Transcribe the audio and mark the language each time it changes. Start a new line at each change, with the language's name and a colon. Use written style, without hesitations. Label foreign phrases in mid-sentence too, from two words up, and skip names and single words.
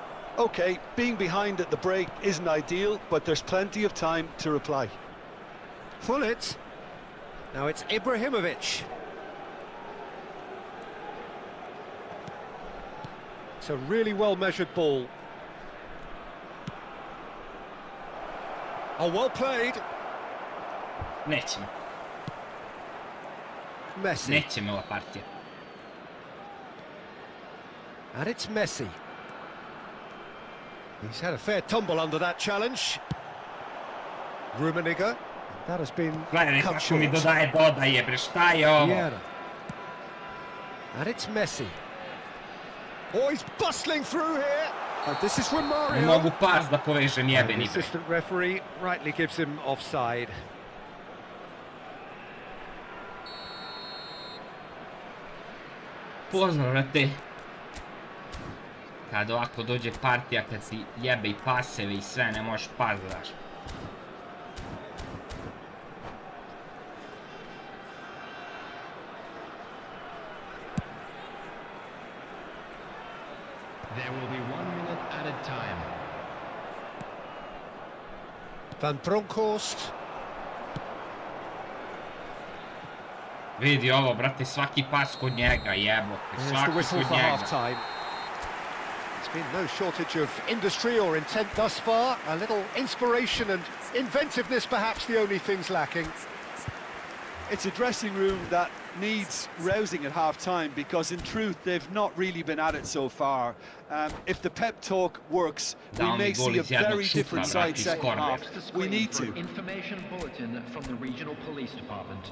English: Okay, being behind at the break isn't ideal, but there's plenty of time to reply. Pull it. Now it's Ibrahimovic. It's a really well-measured ball. Oh, well played.
Serbian: Nećemo.
English: Messi.
Serbian: Nećemo ova partija.
English: And it's Messi. He's had a fair tumble under that challenge. Rummenigge. That has been
Serbian: Gledaj
English: cut
Serbian: kako mi
English: short.
Serbian: dodaje, bre, šta je ovo?
English: Vieira. And it's Messi. Oh, he's bustling through here. And this is from
Serbian: Ne
English: Mario.
Serbian: mogu pas da povežem,
English: And the
Serbian: jebeni bre.
English: assistant referee rightly gives him offside.
Serbian: Pozdrav, brate. Kad ovako dođe partija, kad si jebe i paseve i sve, ne možeš pas da daš.
English: There will be 1 minute added time. Van Bronckhorst.
Serbian: Vidi ovo, brate, svaki pas kod njega, jebote,
English: There's the
Serbian: svaki
English: whistle
Serbian: kod
English: for
Serbian: njega.
English: half-time. There's been no shortage of industry or intent thus far. A little inspiration and inventiveness, perhaps the only things lacking. It's a dressing room that needs rousing at half-time because in truth they've not really been at it so far. If the pep talk works, we may see a very different side second half. We need to. Information bulletin from the regional police department.